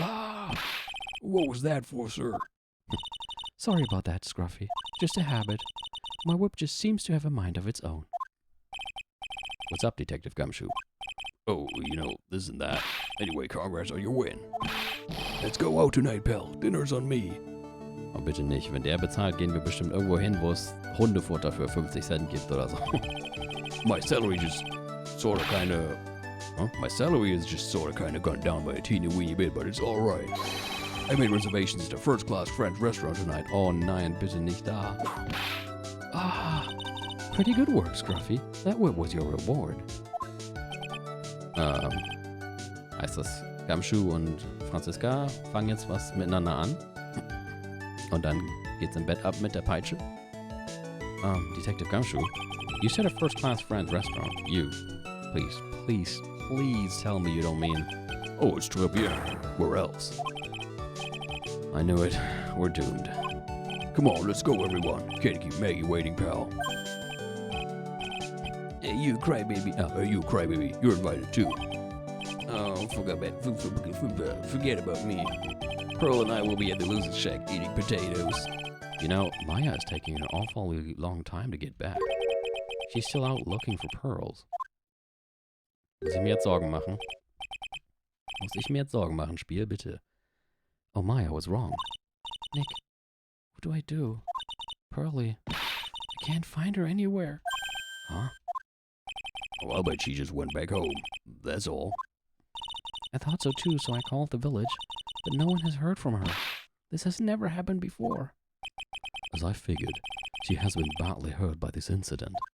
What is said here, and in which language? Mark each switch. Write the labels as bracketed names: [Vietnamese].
[English] Ah! What was that for, sir? Sorry about that, Scruffy. Just a habit. My whip just seems to have a mind of its own. What's up, Detective Gumshoe? Oh, you know, this and that. Anyway, congrats on your win. Let's go out tonight, pal. Dinner's on me. [German] Oh, bitte nicht. Wenn der bezahlt, gehen wir bestimmt irgendwo hin, wo es Hundefutter für 50 Cent gibt oder so. [English] My salary just sort of kind of... Huh? My salary is just sort of kind of gone down by a teeny weeny bit, but it's alright. I made reservations at a first-class French restaurant tonight. [German] Oh nein, bitte nicht da. [English] Ah, pretty good work, Scruffy. That was your reward. [German] Heißt das, Gumshoe und Franziska fangen jetzt was miteinander an? Und dann geht's im Bett ab mit der Peitsche? [English] Detective Gumshoe, you said a first-class French restaurant. You, please tell me you don't mean... Oh, it's [French] très bien. [English] Where else? I knew it. We're doomed. Come on, let's go, everyone. Can't keep Maggie waiting, pal. Hey, you crybaby. Hey, you crybaby. You're invited, too. Oh, forget about me. Pearl and I will be at the loser's shack eating potatoes. You know, Maya is taking an awfully long time to get back. She's still out looking for pearls. [German] Muss ich mir jetzt Sorgen machen? Muss ich mir jetzt Sorgen machen, Spiel, bitte? [English] Oh, Maya was wrong. Nick, what do I do? Pearlie, I can't find her anywhere. Huh? Oh, I'll bet she just went back home. That's all. I thought so too, so I called the village, but no one has heard from her. This has never happened before. As I figured, she has been badly hurt by this incident.